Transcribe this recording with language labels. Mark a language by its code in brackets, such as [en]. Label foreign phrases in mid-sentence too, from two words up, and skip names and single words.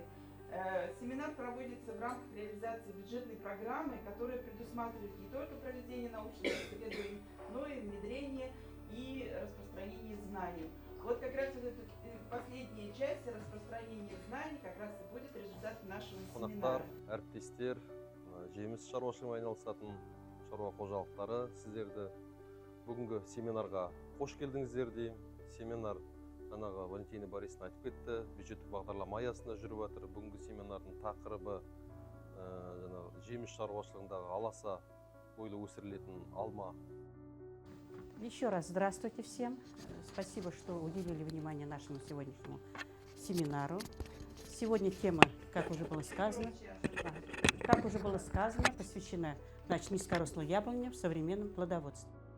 [ru] Семинар проводится в рамках реализации бюджетной программы, которая предусматривает не только проведение научных исследований, но и внедрение и распространение знаний. Вот как раз вот эта последняя часть распространения знаний как раз и будет результатом нашего семинара. [kk] Әріптестер, жеміс шаруашылығымен айналысатын шаруа қожалықтары, сіздерді бүгінгі семинарға қош келдіңіздер деймін. Семинар жаңағы Валентина Борисовна айтып кетті, бюджеттік бағдарлама аясында жүріп жатыр. Бүгінгі семинардың тақырыбы жаңағы жеміс шаруашылығындағы аласа бойлы өсірілетін алма. [ru] Еще раз здравствуйте всем. Спасибо, что уделили внимание нашему сегодняшнему семинару. Сегодня тема, как уже было сказано, посвящена низкорослой яблоне в современном плодоводстве.